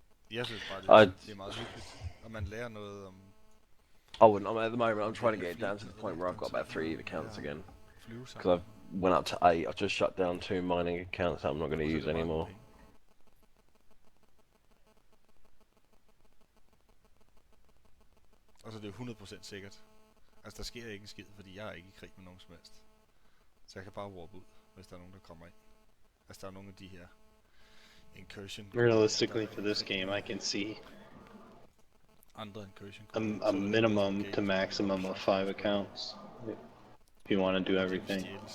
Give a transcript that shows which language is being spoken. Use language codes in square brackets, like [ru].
[da] Jeg synes bare, det er meget hyggeligt, og man lærer noget om... [en] I wouldn't. At the moment, I'm trying to get it down to the point where I've got about 3 accounts again. Because I've went up to 8. I've just shut down 2 mining accounts that I'm not going to use anymore. [da] Altså det er 100% sikkert. Altså der sker ikke en skid, fordi jeg er ikke i krig med nogen som helst. Så jeg kan bare warp ud, hvis der er nogen, der kommer ind. Altså der er nogle af de her Incursion... [en] Realistically, for this game, I can see a minimum to maximum of 5 accounts if you want to do everything.